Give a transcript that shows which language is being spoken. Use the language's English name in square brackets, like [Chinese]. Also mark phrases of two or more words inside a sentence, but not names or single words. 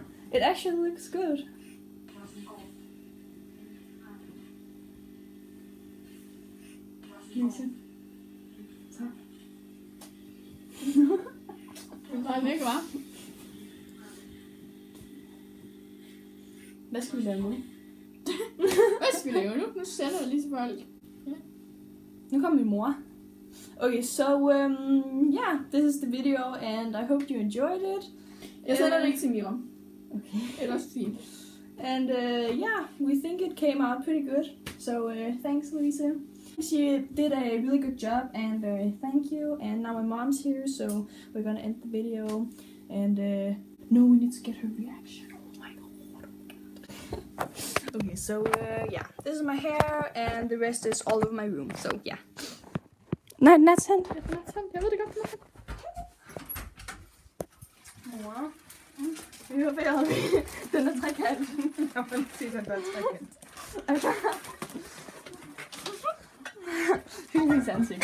[English] It actually looks good. Lise. [Danish] Tak. Den drejer væk, hva'? Hvad skal vi lave nu? Hvad skal vi lave nu? Nu sender jeg lige til folk. Nu kommer min mor. [English] Okay, so yeah, this is the video and I hope you enjoyed it. [Danish] Jeg sender det ikke til Mira. Okay. Ellers fint. [English] And yeah, we think it came out pretty good. So thanks, Louisa. She did a really good job, and thank you. And now my mom's here, so we're gonna end the video. And no, we need to get her reaction. Oh my god. Okay, so yeah, this is my hair, and the rest is all over my room. So yeah. [Danish] Nej, den er tændt. Jeg ved det godt, Mor. Vi har været den er trekant. Jeg vil se den der trekant. Okay. Hendes ansigt.